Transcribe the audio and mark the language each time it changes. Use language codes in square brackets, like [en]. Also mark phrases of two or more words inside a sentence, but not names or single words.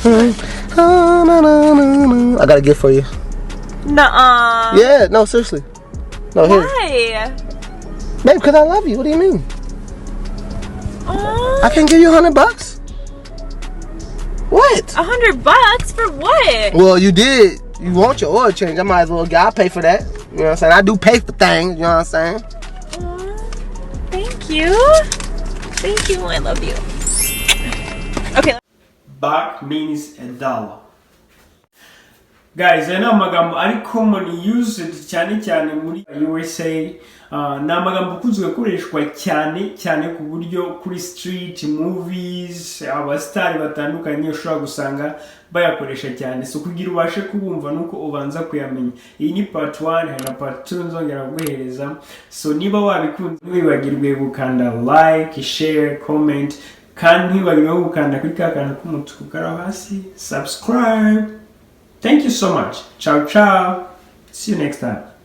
[en] I got a gift for you. Nuh-uh. Yeah, no, seriously. No, here. Why? Babe, because I love you. What do you mean? I can give you $100. What? $100 for what? Well, you did. You want your oil change. I might as well I'll pay for that. You know what I'm saying? I do pay for things. You know what I'm saying? Thank you. Thank you. I love you. Okay. Buck means a dollar. Guys, [rw] aya amagambo ari [en] common used [rw] cyane cyane muri USA. Ni amagambo akunzwe gukoreshwa cyane ku buryo kuri [en] street movies [rw] abasitari batandukanye ushobora gusanga bayakoresha cyane. So kugira ubashe kubumva nuko ubanza kuyamenya. Iyi ni part 1, hari na part 2 nzongera guhereza. So niba wabikunze ntiwibagirwe gukanda [en] like, share, comment, [rw] kandi ntiwibagirwe gukanda kuri ka kantu k'umutuku kari hasi, subscribe. [en] Thank you so much. Ciao, ciao. See you next time.